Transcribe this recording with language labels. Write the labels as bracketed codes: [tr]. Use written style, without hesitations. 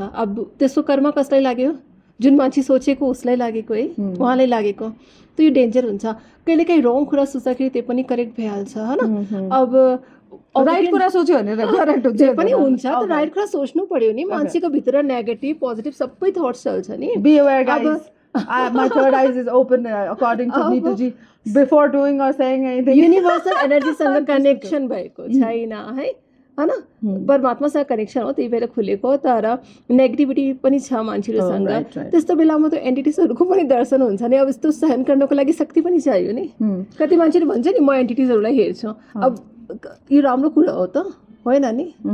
[ne] अब त्यसको कर्म कसलाई लाग्यो, जुन मान्छे सोचेको उसलाई लागेको है, उहाँलाई लागेको, त यो डेन्जर हुन्छ। कहिलेकाहीँ रङ कुरा सोच्दाखेरि त्यो पनि करेक्ट भइहाल्छ होइन। अब राइट कुरा सोच्यो भने करेक्ट हुन्छ जे पनि हुन्छ त राइट कुरा सोच्नु पर्यो नि मान्छेको भित्र नेगेटिभ पोजिटिभ सबै थट्स चल्छ नि [en] be aware guys my third eye is open according to Neetuji before doing or saying anything [ne] universal एनर्जीसँग connection भएको छैन है हैन परमात्मासँग कनेक्सन हो त्यही भएर खुलेको तर नेगेटिभिटी पनि छ मान्छेहरूसँग त्यस्तो बेलामा त एन्टिटिजहरूको पनि दर्शन हुन्छ नि अब यस्तो सहन गर्नको लागि शक्ति पनि चाहियो नि कति मान्छेले भन्छ नि म एन्टिटिजहरूलाई हेर्छु अब यो राम्रो कुरा हो त होइन नि